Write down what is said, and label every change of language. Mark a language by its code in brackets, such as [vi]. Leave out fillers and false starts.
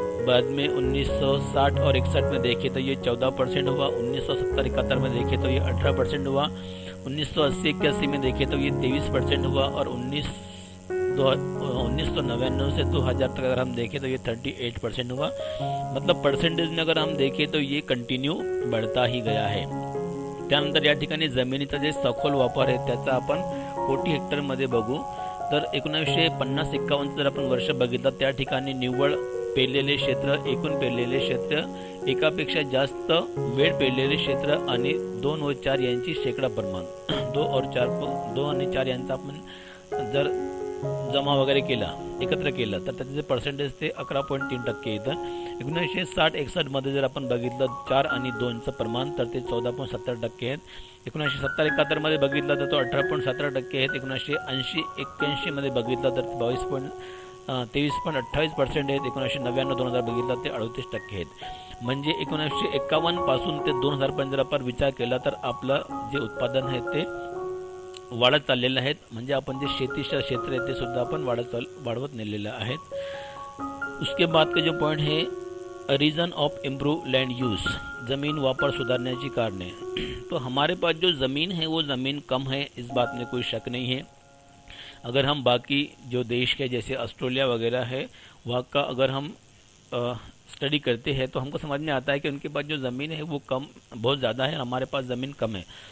[hi] बाद में 1960 और 61 में देखें तो ये 14% हुआ, 1970-71 में देखें तो ये 18% हुआ, 1980-81 में देखें तो ये 23% हुआ और 1999 से 2000 तक अगर हम देखें तो ये 38% हुआ। मतलब परसेंटेज में अगर हम देखें तो ये कंटिन्यू बढ़ता ही गया है। [mr] त्यानंतर या ठिकाणी जमिनीचा जे सखोल वापर आहे त्याचा आपण कोटी हेक्टरमध्ये बघू तर 1950-51 जर आपण वर्ष बघितलं त्या ठिकाणी निव्वळ पेरलेले क्षेत्र, एकूण पेरलेले क्षेत्र, एकापेक्षा जास्त वेळ पेरलेले क्षेत्र आणि 2 व 4 यांची शेकडा प्रमाण 2 आणि 4 यांचा आपण जर जमा वगैरे केला, एकत्र केलं तर त्याचे परसेंटेज ते 11.3% येतं। 1960-61 मध्ये जर आपण बघितलं 4 आणि 2चं प्रमाण तर ते 14.70% आहेत। 1970-71 मध्ये बघितलं तर तो 18.17% आहेत। 1980-81 मध्ये बघितलं तर 23.28% आहेत। 1999-2000 बघितलं ते 38% आहेत। म्हणजे 1951 पासून ते 2000 पर्यंत जर आपण विचार केला तर आपलं जे उत्पादन आहे ते वाढत चाललेलं आहेत। म्हणजे आपण जे शेतीचं क्षेत्र आहे ते सुद्धा आपण वाढवत नेलेलं आहेत। [hi] उसके बाद का जो पॉइंट है [en] reason of improve land use, [mr] ज़मीन वापर सुधारण्याची कारणे। [hi] तो हमारे पास जो ज़मीन है वो ज़मीन कम है, इस बात में कोई शक नहीं है। अगर हम बाकी जो देश के जैसे ऑस्ट्रेलिया वगैरह है वहाँ का अगर हम स्टडी करते हैं तो हमको समझ में आता है कि उनके पास जो ज़मीन है वो कम बहुत ज़्यादा है, हमारे पास ज़मीन कम है।